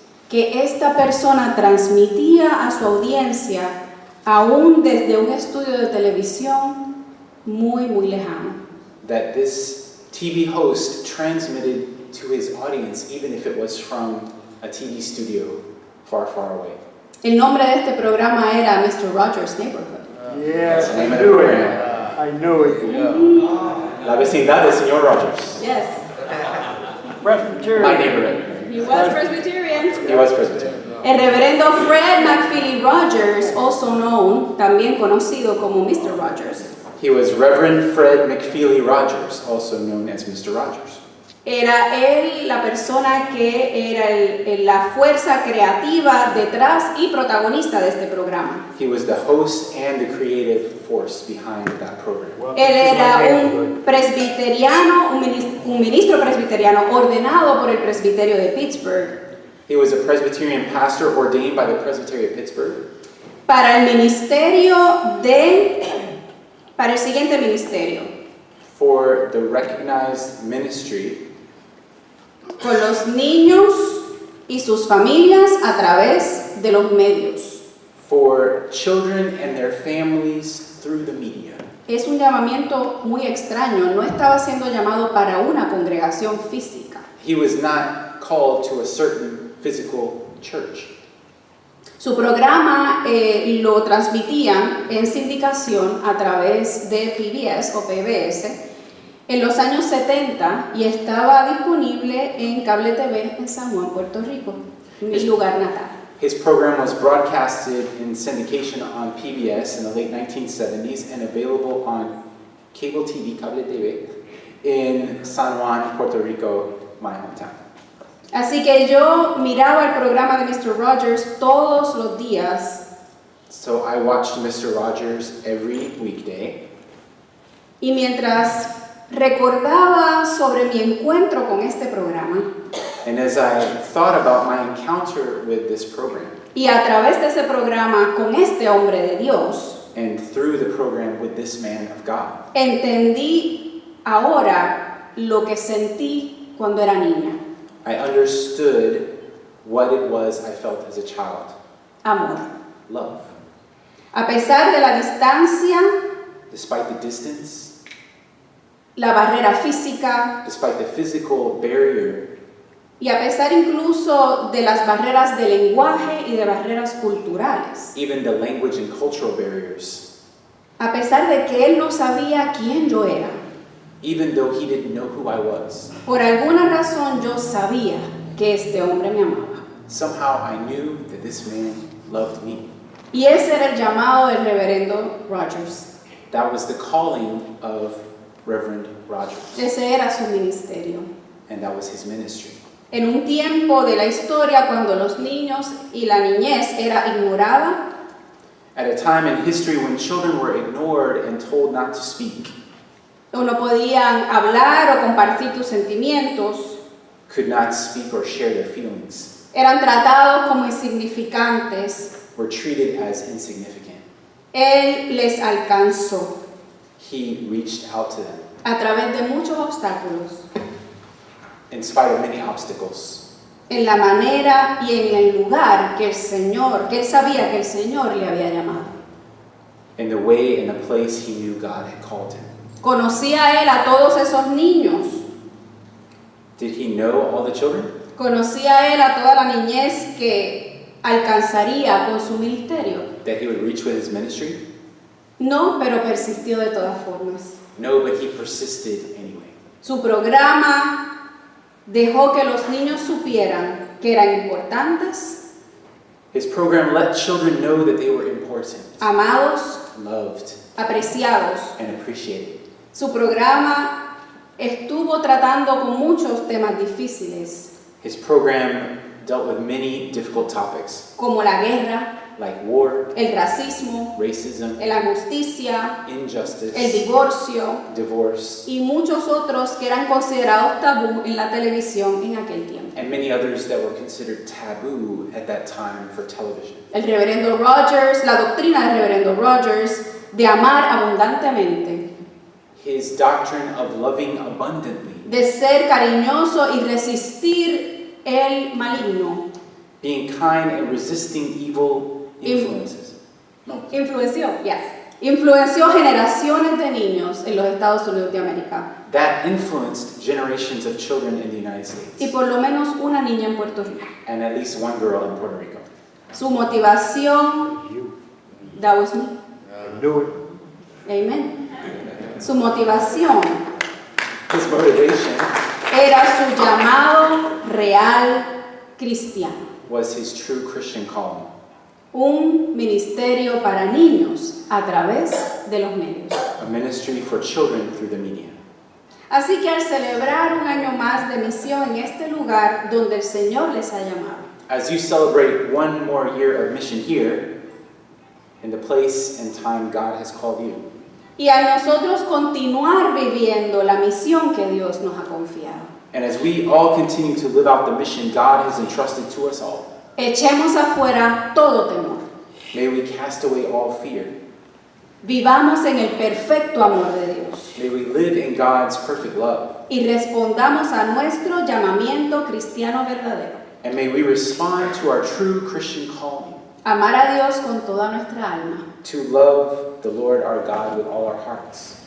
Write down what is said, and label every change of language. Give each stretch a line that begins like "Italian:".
Spanish: que esta persona transmitía a su audiencia, aún desde un estudio de televisión muy, muy lejano.
English: that this TV host transmitted to his audience, even if it was from a TV studio far, far away.
Spanish: El nombre de este programa era Mr.
English: Rogers' Neighborhood. Yes, That's the name of the knew it. program. I knew it.
Spanish: La vecindad del señor Rogers.
English: Yes, My Presbyterian. neighborhood. he was Presbyterian. He was Presbyterian.
Spanish: El reverendo Fred McFeely Rogers,
English: also known,
Spanish: también conocido como Mr. Rogers,
English: He was Reverend Fred McFeely Rogers, also known as Mr. Rogers.
Spanish: era él la persona que era la fuerza creativa detrás y protagonista de este programa.
English: He was the host and the creative force behind that program.
Spanish: Él era un presbiteriano, un ministro presbiteriano ordenado por el presbiterio de Pittsburgh
English: He was a Presbyterian pastor ordained by the Presbytery of Pittsburgh
Spanish: para el para el siguiente ministerio,
English: for the recognized ministry
Spanish: con los niños y sus familias a través de los medios.
English: for children and their families through the media.
Spanish: Es un llamamiento muy extraño, no estaba siendo llamado para una congregación física.
English: He was not called to a certain physical church.
Spanish: Su programa lo transmitían en sindicación a través de PBS o PBS en los años 70 y estaba disponible en cable TV en San Juan, Puerto Rico, mi lugar natal.
English: His program was broadcasted in syndication on PBS in the late 1970s and available on cable TV, cable TV, in San Juan, Puerto Rico, my hometown.
Spanish: Así que yo miraba el programa de Mr. Rogers todos los días
English: So I watched Mr. Rogers every weekday,
Spanish: y mientras recordaba sobre mi encuentro con este programa
English: and as I thought about my encounter with this program,
Spanish: y a través de ese programa con este hombre de Dios,
English: and through the program with this man of God,
Spanish: entendí ahora lo que sentí cuando era niña.
English: I understood what it was I felt as a child.
Spanish: Amor.
English: Love.
Spanish: A pesar de la distancia,
English: Despite the distance,
Spanish: la barrera física
English: despite the physical barrier,
Spanish: y a pesar incluso de las barreras de lenguaje y de barreras culturales,
English: even the language and cultural barriers,
Spanish: a pesar de que él no sabía quién yo era,
English: even though he didn't know who I was,
Spanish: por alguna razón yo sabía que este hombre me amaba.
English: somehow I knew that this man loved me.
Spanish: Y ese era el llamado del reverendo Rogers.
English: That was the calling of Reverend Rogers,
Spanish: Ese era su ministerio.
English: and that was his ministry.
Spanish: En un tiempo de la historia cuando los niños y la niñez era ignorada,
English: At a time in history when children were ignored and told not to speak,
Spanish: o no podían hablar o compartir tus sentimientos,
English: could not speak or share their feelings,
Spanish: eran tratados como insignificantes,
English: were treated as insignificant.
Spanish: él les alcanzó
English: He reached out to them
Spanish: a través de muchos obstáculos,
English: in spite of many obstacles,
Spanish: en la manera y en el lugar que él sabía que el Señor le había llamado.
English: in the way and the place he knew God had called him.
Spanish: Conocía él a todos esos niños,
English: Did he know all the children?
Spanish: conocía él a toda la niñez que alcanzaría con su ministerio.
English: That he would reach with his ministry?
Spanish: No, pero persistió de todas formas.
English: No, but he persisted anyway.
Spanish: Su programa dejó que los niños supieran que eran importantes,
English: His program let children know that they were important,
Spanish: amados,
English: loved,
Spanish: apreciados.
English: and appreciated.
Spanish: Su programa estuvo tratando con muchos temas difíciles,
English: His program dealt with many difficult topics,
Spanish: como la guerra,
English: like war,
Spanish: el racismo,
English: racism,
Spanish: la injusticia, el
English: injustice,
Spanish: divorcio
English: divorce,
Spanish: y muchos otros que eran considerados tabú en la televisión en aquel tiempo.
English: and many others that were considered taboo at that time for television.
Spanish: El reverendo Rogers, la doctrina del reverendo Rogers de amar abundantemente,
English: His doctrine of loving abundantly,
Spanish: de ser cariñoso y resistir el maligno,
English: being kind and resisting evil influences. No.
Spanish: influenció generaciones de niños en los Estados Unidos de América
English: That influenced generations of children in the United
Spanish: y
English: States,
Spanish: por lo menos una niña en Puerto Rico.
English: and at least one girl in Puerto Rico.
Spanish: Su motivación,
English: that was me, Do it.
Spanish: amen. Su motivación
English: His motivation
Spanish: era su llamado real cristiano.
English: was his true Christian calling.
Spanish: Un ministerio para niños a través de los medios.
English: A ministry for children through the media.
Spanish: Así que al celebrar un año más de misión en este lugar donde el Señor les ha llamado,
English: As you celebrate one more year of mission here, in the place and time God has called you,
Spanish: y a nosotros continuar viviendo la misión que Dios nos ha confiado,
English: and as we all continue to live out the mission God has entrusted to us all,
Spanish: echemos afuera todo temor.
English: may we cast away all fear.
Spanish: Vivamos en el perfecto amor de Dios
English: May we live in God's perfect love.
Spanish: y respondamos a nuestro llamamiento cristiano verdadero.
English: And may we respond to our true Christian calling,
Spanish: Amar a Dios con toda nuestra alma,
English: to love the Lord our God with all our hearts,